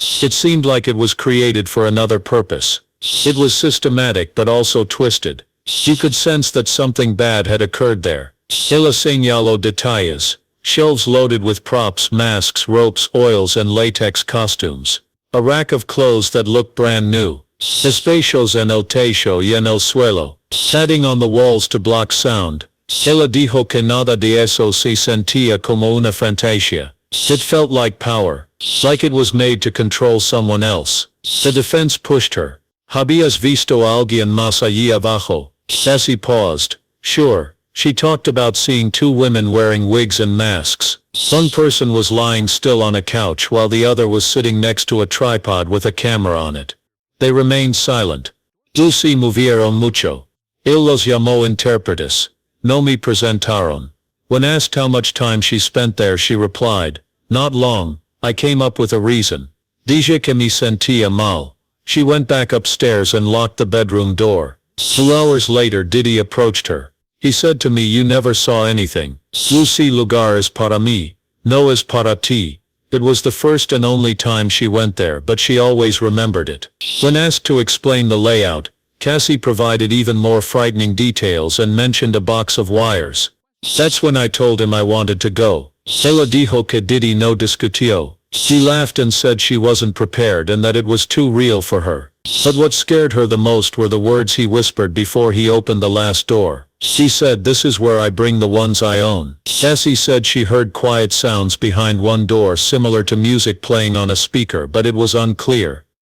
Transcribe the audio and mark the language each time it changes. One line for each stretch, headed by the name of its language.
English: It seemed like it was created for another purpose. It was systematic but also twisted. You could sense that something bad had occurred there.
Spanish: Ella señaló detalles.
English: Shelves loaded with props, masks, ropes, oils, and latex costumes. A rack of clothes that looked brand new.
Spanish: Especios en el techo y en el suelo.
English: Padding on the walls to block sound.
Spanish: Ella dijo que nada de eso se sentía como una fantasía.
English: It felt like power. Like it was made to control someone else. The defense pushed her.
Spanish: ¿Habías visto a alguien más allí abajo?
English: Cassie paused. Sure. She talked about seeing two women wearing wigs and masks. One person was lying still on a couch while the other was sitting next to a tripod with a camera on it. They remained silent.
Spanish: No se movieron mucho. Él los llamó intérpretes. No me presentaron.
English: When asked how much time she spent there, she replied, "Not long, I came up with a reason.
Spanish: Dije que me sentía mal."
English: She went back upstairs and locked the bedroom door. 2 hours later, Diddy approached her. He said to me, "You never saw anything.
Spanish: Ese lugar es para mí, no es para ti."
English: It was the first and only time she went there, but she always remembered it. When asked to explain the layout, Cassie provided even more frightening details and mentioned a box of wires. That's when I told him I wanted to go.
Spanish: Ella dijo que Diddy no discutió.
English: She laughed and said she wasn't prepared and that it was too real for her. But what scared her the most were the words he whispered before he opened the last door. She said, "This is where I bring the ones I own." Cassie said she heard quiet sounds behind one door similar to music playing on a speaker, but it was unclear.